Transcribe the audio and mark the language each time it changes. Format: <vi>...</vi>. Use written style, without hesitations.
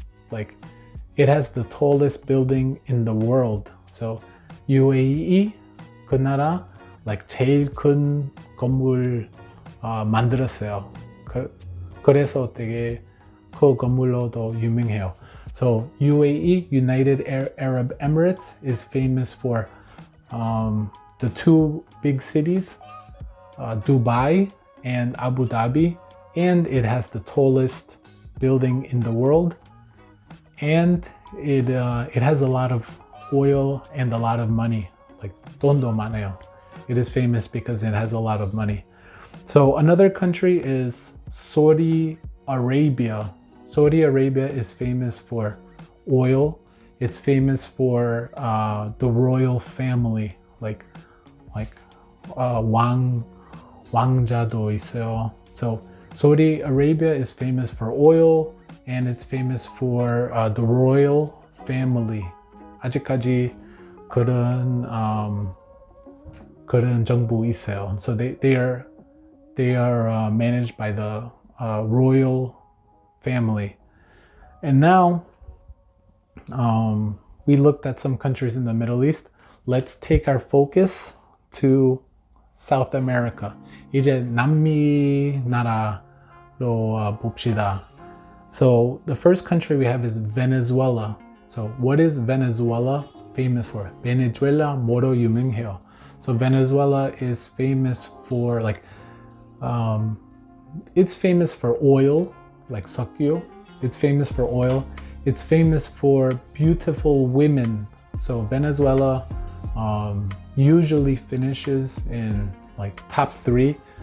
<en>Like it has the tallest building in the world.</en> <ko>So UAE, 그 나라 like 제일 큰 건물 만들었어요. 그래서 되게 그 건물로도 유명해요.</ko> <en>So UAE, United Arab Emirates, is famous for the two big cities, Dubai and Abu Dhabi, and it has the tallest building in the world, and it has a lot of oil and a lot of money, like</en> <ko>돈도 많아요.</ko> <en>It is famous because it has a lot of money. So another country is Saudi Arabia. Saudi Arabia is famous for oil. It's famous for the royal family, like</en> <ko>왕자도 있어요.</ko> <en>So Saudi Arabia is famous for oil, and it's famous for the royal family.</en> <ko>아직까지 그런 정부 있어요.</ko> <en>So they are managed by the royal family. And now we looked at some countries in the Middle East. Let's take our focus to South America.</en> <ko>이제 남미 나라로 봅시다.</ko> <en>So the first country we have is Venezuela. So what is Venezuela famous for?</en> <ko>Venezuela 뭐로 유명해요?</ko> <en>So Venezuela is famous for it's famous for oil, like 석유. It's famous for oil. It's famous for beautiful women. So Venezuela usually finishes in like top 3.</en>